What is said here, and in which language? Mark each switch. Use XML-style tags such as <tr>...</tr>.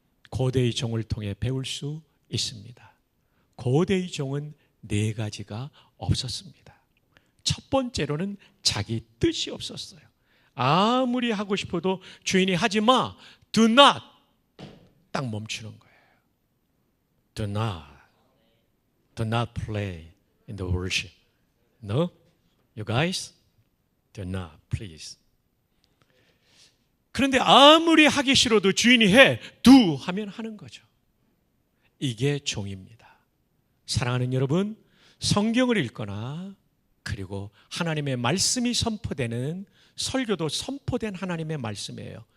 <ko>고대의 종을 통해 배울 수 있습니다. 고대의 종은 4가지가 없었습니다. 첫 번째로는 자기 뜻이 없었어요. 아무리 하고 싶어도 주인이 하지 마,</ko> <en>do not,</en> <ko>딱 멈추는 거예요.</ko> <en>do not play in the worship. No, you guys, do not, please.</en> <ko>그런데 아무리 하기 싫어도 주인이 해, do 하면 하는 거죠. 이게 종입니다. 사랑하는 여러분, 성경을 읽거나 그리고 하나님의 말씀이 선포되는 설교도 선포된 하나님의 말씀이에요.</ko>